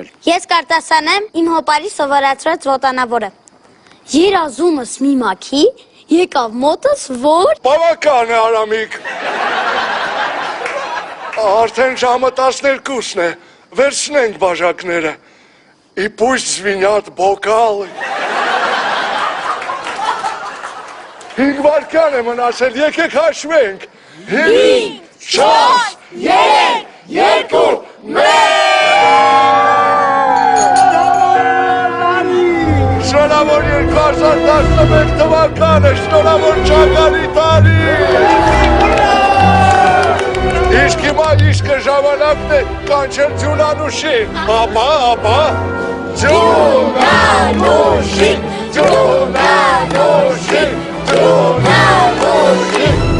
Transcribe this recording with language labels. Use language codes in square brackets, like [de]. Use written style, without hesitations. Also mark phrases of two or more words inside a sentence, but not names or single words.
[hy] Ես կարտասանեմ իմ հոպարի սովորացրած ոտանավորը։ Երազումս մի մաքի, եկավ մոտս, որ… Բավական է, Արամիկ։ Արդեն ժամը 12-ն է, վերցնենք բաժակները։ [ru] И пусть звенят бокалы։ [hy] 5 վայրկյան է մնացել, եկեք հաշվենք։ 5, 4, 3, 2, 1։ Շնորհավոր 2011 թվականը, շնորհավոր ճակալի տարի։ Իսկ հիմա իսկը ժամանակն է կանչել Ձյունանուշին, ապա, Ձյունանուշին, Ձյունանուշին, Ձյունանուշին։